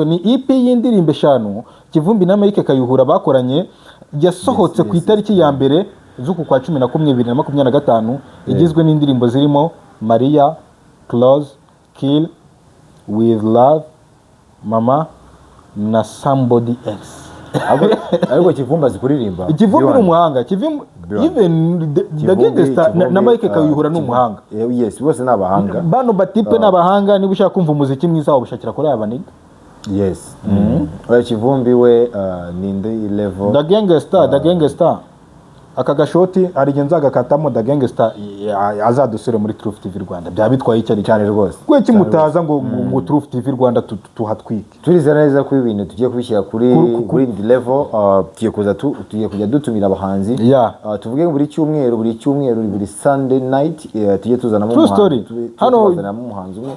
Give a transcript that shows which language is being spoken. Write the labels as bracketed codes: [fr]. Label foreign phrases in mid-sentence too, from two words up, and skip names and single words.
[rw] Ni EP y'indirimbo 5 Kivumbi na Mike Kayihura bakoranye, yasohotse ku itariki ya mbere z'uku kwa 11 2025, igizwe n'indirimbo zirimo Maria, Close, Kill, With Love, Mama na Somebody Else. Ariko Kivumbi azi kuririmba. Kivumbi ni umuhanga. Even the Gangster na Mike Kayihura ni umuhanga. Yes, bose ni abahanga. Bano batipe n'abahanga. Niba ushaka kumva umuziki mwiza wabishakira kuri aba niga. Yes. Kivumbi we ni indi level. The Gangster. Aka gashoti arigenza agakatamo The Gangster azadusure muri Truth TV Rwanda. Bya bitwaye cyane rwose. Kwe kimutaza ngo Truth TV Rwanda tuhatwike. Turizera neza ko ibintu tugiye kubishyira kuri indi level, tugiye kujya dutumira abahanzi. Tuvuge buri cyumweru buri [en] Sunday night [rw] tugiye tuzanamo umuhanzi umwe.